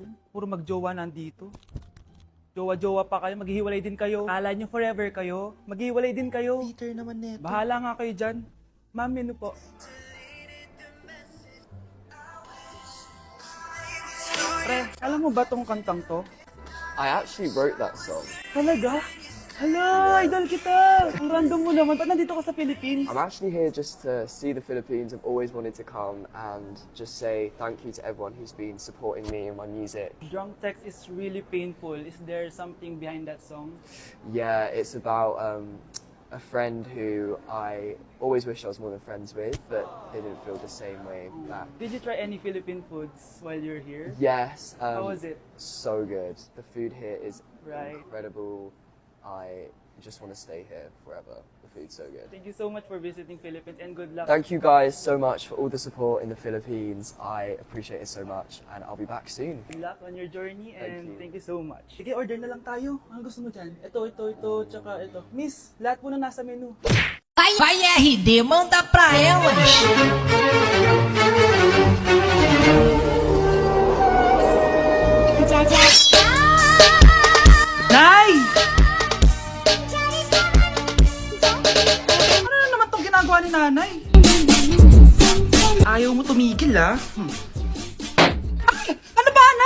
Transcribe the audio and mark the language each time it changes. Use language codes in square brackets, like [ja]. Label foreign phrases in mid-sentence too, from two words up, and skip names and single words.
[tl] Puro magjowa nandito. Jowa-jowa pa kayo, maghihiwalay din kayo. Kala nyo forever kayo, maghihiwalay din kayo. Peter naman neto. Bahala nga kayo dyan. Ma'am, menu po. Pre, alam mo ba tong kantang to? [en] I actually wrote that song. [tl] Talaga? Hala, idol kita! Ang random mo naman. Ba't nandito ka sa Philippines? [en] I'm actually here just to see the Philippines. I've always wanted to come and just say thank you to everyone who's been supporting me and my music. Drunk text is really painful. Is there something behind that song? Yeah, it's about a friend who I always wished I was more than friends with, but they didn't feel the same way back. Did you try any Philippine foods while you're here? Yes. How was it? So good. The food here is Right. incredible. I just want to stay here forever. The food's so good. Thank you so much for visiting Philippines and good luck. Thank you guys so much for all the support in the Philippines. I appreciate it so much, and I'll be back soon. Good luck on your journey and you. thank you so much. [tl] Sige, order na lang tayo. Ano gusto mo dyan? Ito, tsaka ito. Miss, lahat po na nasa menu. [pt] Vai RD, manda pra elas. [tl] Nay! Ano na naman tong ginagawa ni nanay? Ayaw mo tumigil, ah. Ay! Ano ba, anak?